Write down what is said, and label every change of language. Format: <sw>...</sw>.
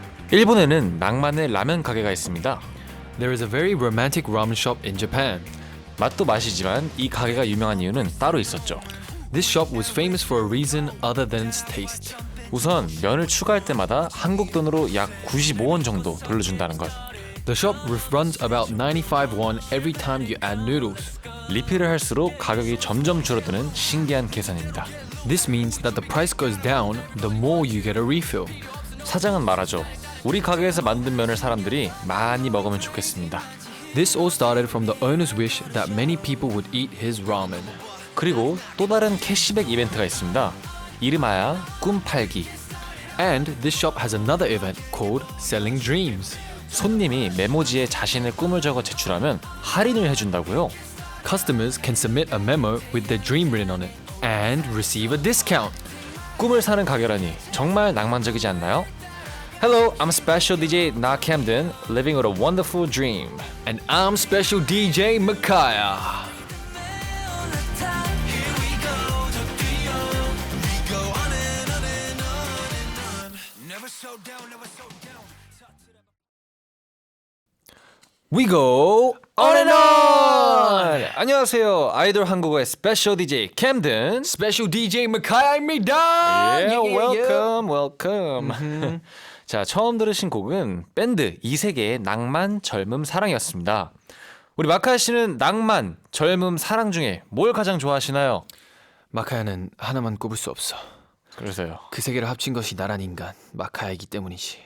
<ko>일본에는 낭만의 라면 가게가 있습니다.</ko> <en>There is a very romantic ramen shop in Japan.</en> <ko>맛도 맛이지만 이 가게가 유명한 이유는 따로 있었죠.</ko> <en>This shop was famous for a reason other than its taste.</en> <ko>우선 면을 추가할 때마다 한국 돈으로 약 95원 정도 돌려준다는 것.</ko> <en>The shop runs about 95 won every time you add noodles.</en> <ko>리필을 할수록 가격이 점점 줄어드는 신기한 계산입니다.</ko> <en>This means that the price goes down the more you get a refill.</en> <ko>사장은 말하죠. 우리 가게에서 만든 면을 사람들이 많이 먹으면 좋겠습니다.</ko> <en>This all started from the owner's wish that many people would eat his ramen.</en> <ko>그리고 또 다른 캐시백 이벤트가 있습니다. 이름하여 꿈 팔기.</ko> <en>And this shop has another event called Selling Dreams.</en> <ko>손님이 메모지에 자신의 꿈을 적어 제출하면 할인을 해준다고요.</ko> <en>Customers can submit a memo with their dream written on it and receive a discount.</en> <ko>꿈을 사는 가게라니 정말 낭만적이지 않나요?</ko> <en>Hello, I'm Special DJ Na Camden, living with a wonderful dream. And I'm Special DJ Micaiah. We go on and on!</en> <ko>안녕하세요. 아이돌 한국어의 스페셜 DJ 캠든.</ko> <en>Special DJ Micaiah입니다. Yeah, welcome.</en> <ko>자, 처음 들으신 곡은 밴드 이세계의 낭만, 젊음, 사랑이었습니다. 우리 마카야 씨는 낭만, 젊음, 사랑 중에 뭘 가장 좋아하시나요? 마카야는 하나만 꼽을 수 없어. 그래서요. 그 세 개를 합친 것이 나란 인간 마카야이기 때문이지.</ko>